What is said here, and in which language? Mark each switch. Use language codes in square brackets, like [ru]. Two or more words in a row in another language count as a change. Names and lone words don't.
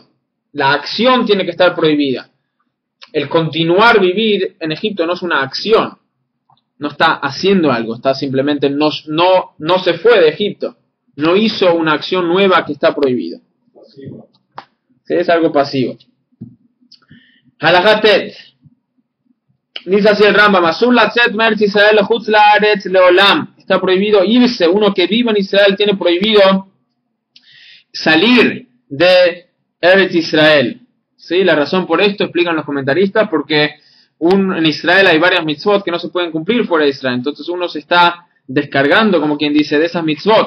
[es] La acción tiene que estar prohibida. El continuar vivir en Egipto no es una acción. No está haciendo algo. Está simplemente no se fue de Egipto. No hizo una acción nueva que está prohibida. Sí, es algo pasivo. [he] הלכה ח. [es] Dice así el Rambam. [he] אסור לצאת מארץ ישראל לחוצה לארץ לעולם. [es] Está prohibido irse. Uno que vive en Israel tiene prohibido salir de Eretz Israel. ¿Sí? La razón por esto explican los comentaristas, porque en Israel hay varias mitzvot que no se pueden cumplir fuera de Israel. Entonces uno se está descargando, como quien dice, de esas mitzvot.